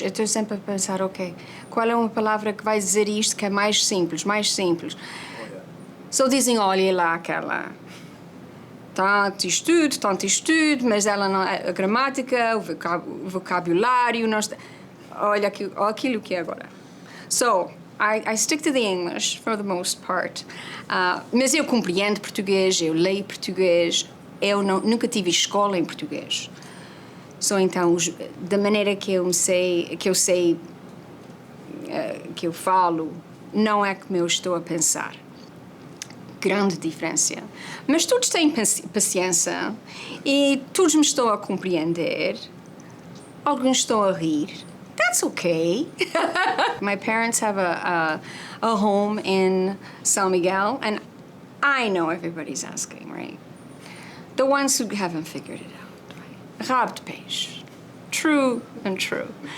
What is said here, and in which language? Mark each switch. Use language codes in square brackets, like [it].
[pt] Eu estou sempre a pensar, ok, qual é uma palavra que vai dizer isto que é mais simples, mais simples. Só dizem, olha lá aquela... tanto estudo, mas ela não é a gramática, o vocabulário, não está, olha aquilo que é agora. [en] So, I stick to the English for the most part. [pt] Mas eu compreendo português, eu leio português, eu nunca tive escola em português. So, então, da maneira que eu falo, não é como eu estou a pensar. Grande diferença. Mas todos têm paciência e todos me estão a compreender. Alguns estão a rir. [en] That's okay. My parents have a home in São Miguel, and I know everybody's asking, right? The ones who haven't figured it out, right? Rabo de peixe. true and true.